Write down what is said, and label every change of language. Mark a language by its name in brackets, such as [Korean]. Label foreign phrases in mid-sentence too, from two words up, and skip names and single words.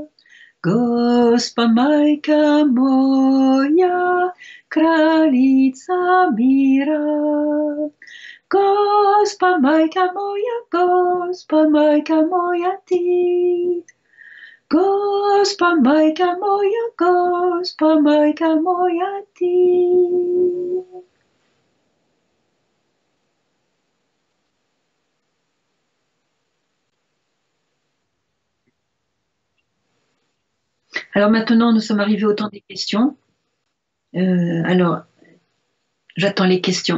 [Croatian] Gospa Majka moja, kraljica mira. Gospa Majka moja ti. Gospa Majka moja ti. [French] Alors maintenant, nous sommes arrivés au temps des questions. Alors, j'attends les questions.